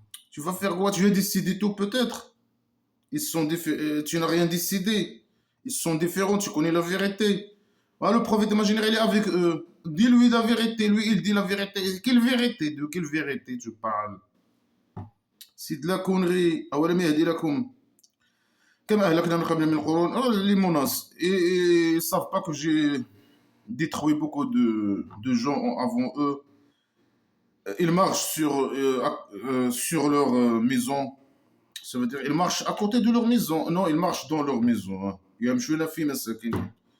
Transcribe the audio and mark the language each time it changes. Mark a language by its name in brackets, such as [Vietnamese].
[French] Tu vas faire quoi? Tu vas décider tout peut-être. Tu n'as rien décidé. Ils sont différents, tu connais la vérité. Ah, le prophète imaginaire, il est avec eux. Dis-lui la vérité. Lui, il dit la vérité. Quelle vérité? De quelle vérité tu parles? C'est de la connerie. [Arabic] أولم يهدي لكم كما أهلكنا من قبل من القرون. [French] Oh, les menaces. Et ils ne savent pas que j'ai détruit beaucoup de gens avant eux. Ils marchent sur leur maison. Ça veut dire ils marchent à côté de leur maison. Non, ils marchent dans leur maison. [Arabic] Hein. يمشون في مساكنهم.